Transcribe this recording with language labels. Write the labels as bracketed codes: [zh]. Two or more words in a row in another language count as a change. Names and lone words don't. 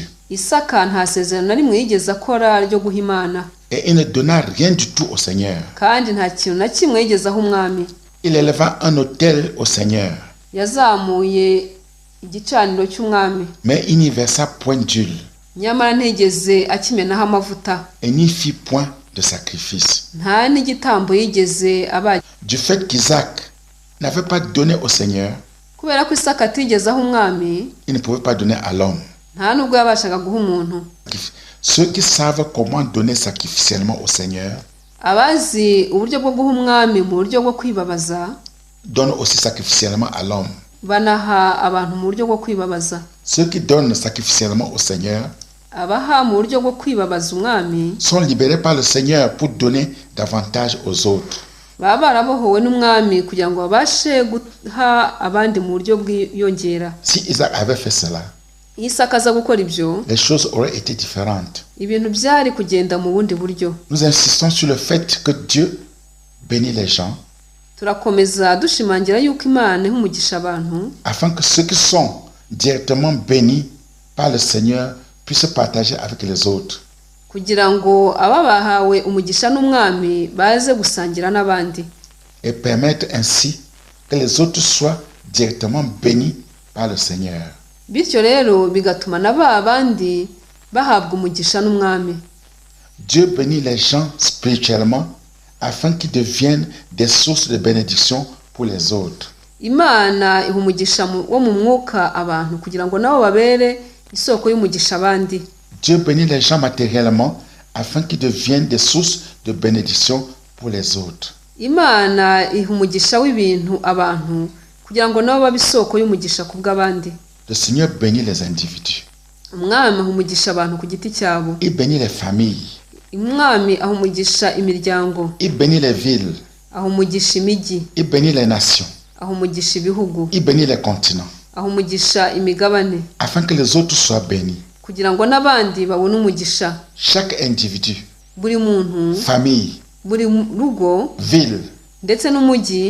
[rw] Isaka nta sezerano na rimwe yigeze akora ryo guha Imana. [fr] Et il ne donna rien du tout au Seigneur. [rw] Kandi nta kintu na kimwe yigeze aho umwami. [fr] Il éleva un autel au Seigneur. [rw] Yazamuye igicaniro cy'umwami. [fr] Mais il n'y versa point d'huile. [rw] Nyamara ntigeze akimenaho amavuta. [fr] Et n'y fit point de sacrifice. [rw] Nta n'igitambo yigeze abaye. [fr] Du fait qu'Isaac n'avait pas donné au Seigneur, [rw] Kubera ko Isaka atigeze aho umwami, [fr] il ne pouvait pas donner à l'homme. [rw] nta nubwo yabashaga guha umuntu. [fr] Ceux qui savent comment donner sacrificiellement au Seigneur [rw] Abazi uburyo bwo guha umwami mu buryo bwo kwibabaza, [fr] donnent aussi sacrificiellement à l'homme. [rw] banaha abantu mu buryo bwo kwibabaza. [fr] Ceux qui donnent sacrificiellement au Seigneur [rw] Abaha mu buryo bwo kwibabaza umwami [fr] sont libérés par le Seigneur pour donner davantage aux autres. [rw] baba barabohowe n'umwami kugira ngo babashe guha abandi mu buryo bwiyongera. [fr] Si Isaac avait fait cela, [rw] Iyo Isaka aza gukora ibyo, [fr] les choses auraient été différentes. [rw] ibintu byari kugenda mu bundi buryo. [fr] Nous insistons sur le fait que Dieu bénit les gens [rw] Turakomeza dushimangira yuko Imana iha umugisha abantu [fr] afin que ceux qui sont directement bénis par le Seigneur puissent partager avec les autres. [rw] kugira ngo ababahawe umugisha n'umwami baze gusangira n'abandi, [fr] Et permettre ainsi que les autres soient directement bénis par le Seigneur. [rw] bityo rero bigatuma na ba bandi bahabwa umugisha n'umwami. [fr] Dieu bénit les gens spirituellement afin qu'ils deviennent des sources de bénédiction pour les autres. [rw] Imana iha umugisha wo mu mwuka abantu kugira ngo nabo babere isoko y'umugisha abandi. [fr] Dieu bénit les gens matériellement afin qu'ils deviennent des sources de bénédiction pour les autres. [rw] Imana iha umugisha w'ibintu abantu kugira ngo nabo babe isoko y'umugisha ku bw'abandi. [fr] Le Seigneur bénit les individus. [rw] Umwami aha umugisha abantu ku giti cyabo. [fr] Il bénit les familles. [rw] Umwami aha umugisha imiryango. [fr] Il bénit les villes. [rw] Aha umugisha imijyi. [fr] Il bénit les nations. [rw] Aha umugisha ibihugu. [fr] Il bénit les continents. [rw] Aha umugisha imigabane. [fr] Afin que les autres soient bénis. [rw] Kugira ngo n'abandi babone umugisha. [fr] Chaque individu, [rw] Buri muntu, [fr] famille, [rw] buri rugo, [fr] ville, [rw] ndetse n'umujyi,